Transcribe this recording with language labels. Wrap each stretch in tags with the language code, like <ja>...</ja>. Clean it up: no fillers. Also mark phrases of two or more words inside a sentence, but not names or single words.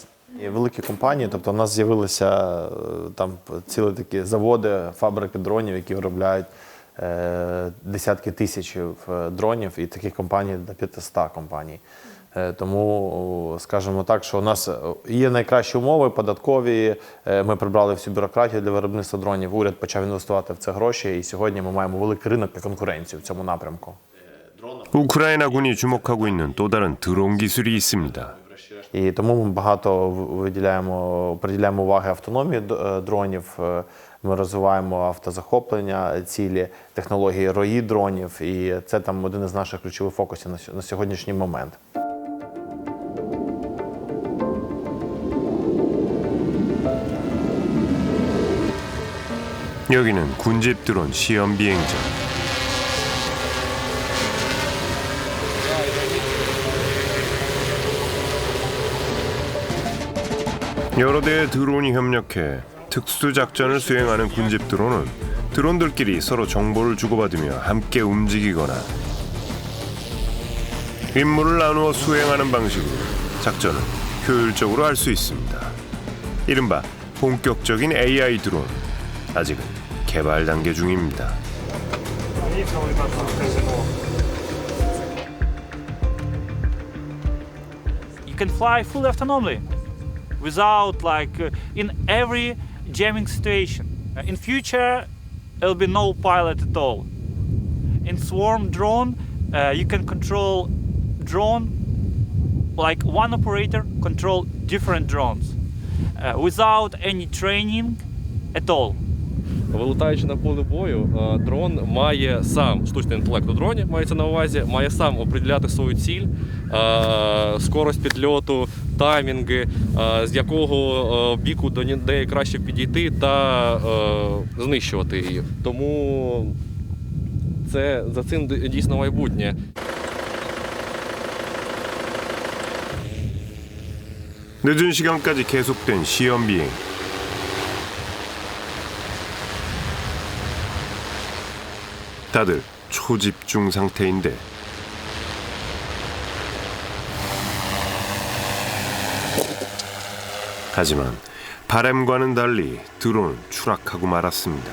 <uk>І великі компанії, тобто в нас з'явилися там цілі такі заводи, фабрики дронів, які виробляють десятки тисяч дронів, і таких компаній до 500 компаній. Тому, скажімо так, що у нас є найкращі умови податкові, ми прибрали всю бюрократію для виробництва дронів, уряд почав інвестувати в це гроші, і сьогодні ми маємо великий ринок та конкуренцію в цьому напрямку.</uk> <ko>우크라이나군이 주목하고 있는 또 다른 드론 기술이 있습니다.</ko> <uk>І тому ми багато приділяємо уваги автономії дронів, ми розвиваємо автозахоплення цілі, технології рої дронів, і це там один із наших ключових фокусів на сьогоднішній момент.</uk> <ko>여기는 군집 드론 시험 비행장. 여러 대의 드론이 협력해 특수 작전을 수행하는 군집 드론은 드론들끼리 서로 정보를 주고받으며 함께 움직이거나 임무를 나누어 수행하는 방식으로 작전을 효율적으로 할 수 있습니다. 이른바 본격적인 AI 드론. 아직은 개발 단계 중입니다.</ko> <en>You can fly fully autonomously without in every jamming situation. In future, there'll be no pilot at all. In swarm drone, you can control drone like one operator control different drones without any training at all.</en> <uk>вилітаючи на поле бою, дрон має сам, штучний інтелект у дроні, мається на увазі, має сам определяти свою ціль, скорость підльоту, таймінги, з якого біку до неї краще підійти та знищувати її. Тому за цим дійсно майбутнє.</uk> <ko>늦은 시간까지 계속된 시험 비행. 다들 초집중 상태인데 하지만 바람과는 달리 드론은 추락하고 말았습니다.</ko>